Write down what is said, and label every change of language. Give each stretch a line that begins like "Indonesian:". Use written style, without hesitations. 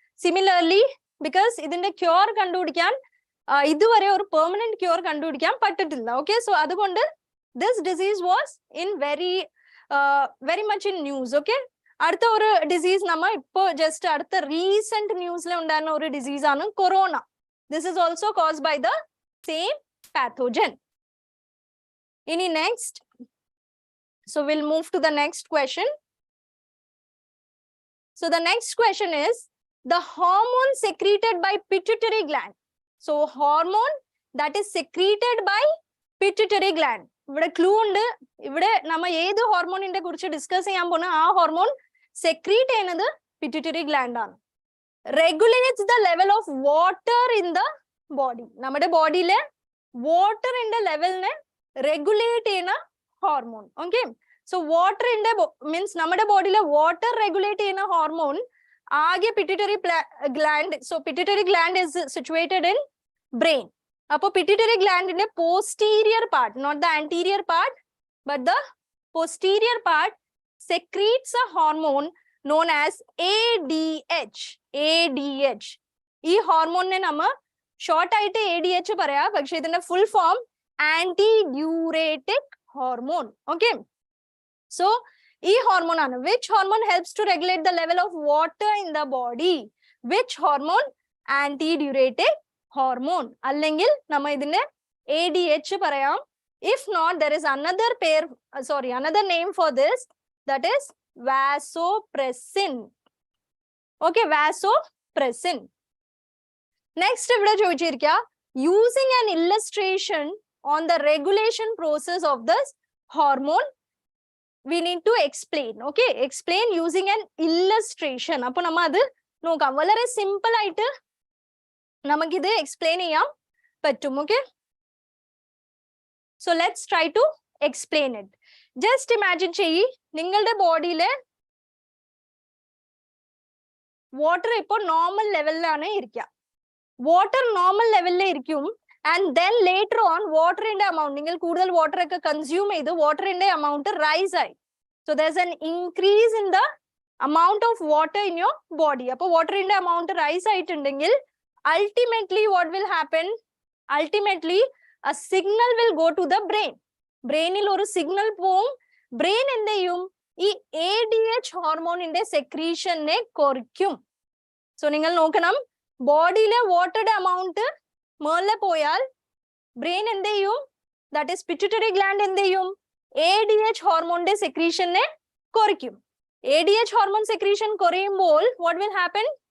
Malayalam: Similarly because ഇതിന്റെ cure കണ്ടുപിടിക്കാൻ ഇതുവരെ ഒരു പെർമനന്റ് ക്യൂർ കണ്ടുപിടിക്കാൻ പറ്റിട്ടില്ല.
English: Okay, so അതുകൊണ്ട് this disease was in very much in news.
Malayalam: Okay, അടുത്ത ഒരു ഡിസീസ് നമ്മ ഇപ്പോ ജസ്റ്റ് അടുത്ത റീസെന്റ് ന്യൂസിൽ ഉണ്ടായിരുന്ന ഒരു ഡിസീസ് ആണ് corona.
English: This is also caused by the same pathogen. Any next? So we'll move to the next question. So the next question is the hormone secreted by pituitary gland. So hormone that is secreted by pituitary gland.
Malayalam: ഇവിടെ clue ഉണ്ട്. ഇവിടെ നമ്മ ഏത് ഹോർമോണിന്റെ കുറിച്ച് discuss ചെയ്യാൻ പോകുന്ന ആ hormone secrete ചെയ്യുന്നത് പിറ്റ്യൂട്ടറി ഗ്ലാൻഡ് ആണ്.
English: Regulates the level of water in the body.
Malayalam: നമ്മുടെ ബോഡിയിലെ വാട്ടറിന്റെ ലെവലിനെ റെഗുലേറ്റ് ചെയ്യുന്ന ഹോർമോൺ. ഓക്കെ, സോ വാട്ടറിന്റെ മീൻസ് നമ്മുടെ ബോഡിയിലെ വാട്ടർ റെഗുലേറ്റ് ചെയ്യുന്ന ഹോർമോൺ ആകെ pituitary gland.
English: So pituitary gland is situated in brain.
Malayalam: അപ്പൊ pituitary ഗ്ലാൻഡിന്റെ
English: Posterior part, not the anterior part but the posterior part secretes a hormone known as ADH. ADH.
Malayalam: ഈ ഹോർമോണിനെ നമ്മ short ആയിട്ട് ADH പറയാ, പക്ഷെ ഇതിന്റെ full form anti ഡ്യൂറേറ്റിക് hormone. Okay, so ഈ hormone ആണ്.
English: Which hormone helps to regulate the level of water in the body? Which hormone?
Malayalam: Anti ഡ്യൂറേറ്റിക് hormone. അല്ലെങ്കിൽ നമ്മ ഇതിന്റെ ADH പറയാം.
English: If not, there is another another name for this, that is vasopressin. Okay, vasopressin. Next,
Malayalam: ഇവിടെ ചോദിച്ചിരിക്കുക
English: using an illustration on the regulation process of this hormone we need to explain. Okay, explain using an illustration.
Malayalam: അപ്പോൾ നമ്മ അത് നോക്കാം. വളരെ simple ആയിട്ട് നമുക്കിത് explain ചെയ്യാൻ പറ്റും.
English: Okay, so let's try to explain it.
Malayalam: Just imagine ചെയ്യ്, നിങ്ങളുടെ ബോഡിയിലെ വാട്ടർ ഇപ്പോൾ നോർമൽ ലെവലിലാണ് ഇരിക്കുക. വാട്ടർ നോർമൽ ലെവലിൽ ഇരിക്കും. And then later on വാട്ടറിന്റെ amount, നിങ്ങൾ കൂടുതൽ വാട്ടർ ഒക്കെ കൺസ്യൂം ചെയ്ത് വാട്ടറിന്റെ എമൗണ്ട് റൈസ് ആയി.
English: So there is an increase in the amount of water in your body.
Malayalam: അപ്പോൾ വാട്ടറിന്റെ എമൗണ്ട് റൈസ് ആയിട്ടുണ്ടെങ്കിൽ
English: ultimately what will happen? Ultimately a signal will go to the brain.
Malayalam: ബ്രെയിനിൽ ഒരു signal പോവും. Brain എന്ത് ചെയ്യും? ഈ ADH ഹോർമോണിന്റെ സെക്രീഷനെ കുറയ്ക്കും. സോ നിങ്ങൾ നോക്കണം, ബോഡിയിലെ വാട്ടറുടെ എമൗണ്ട് മേലെ പോയാൽ ബ്രെയിൻ എന്ത് ചെയ്യും? ദാറ്റ് ഈസ് പിറ്റ്യൂട്ടറി ഗ്ലാൻഡ് എന്ത് ചെയ്യും? ADH hormone secretion ne korikkum. ADH hormone secretion koreyumbol
English: what will happen?